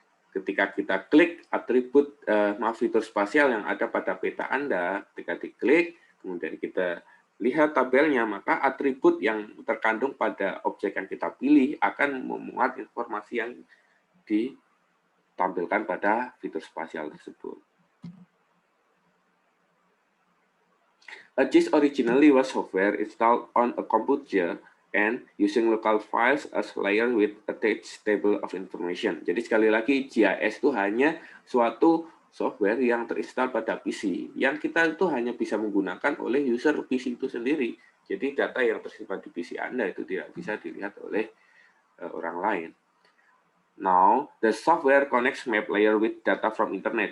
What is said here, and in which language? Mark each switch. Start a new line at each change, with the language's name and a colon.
Indonesian: Ketika kita klik atribut, fitur spasial yang ada pada peta Anda, ketika diklik, kemudian kita lihat tabelnya, maka atribut yang terkandung pada objek yang kita pilih akan memuat informasi yang ditampilkan pada fitur spasial tersebut.
English: GIS originally was software installed on a computer and using local files as layer with attached table of information.
Indonesian: Jadi sekali lagi GIS itu hanya suatu software yang terinstall pada PC, yang kita itu hanya bisa menggunakan oleh user PC itu sendiri. Jadi data yang tersimpan di PC Anda itu tidak bisa dilihat oleh orang lain.
English: Now, the software connects map layer with data from internet.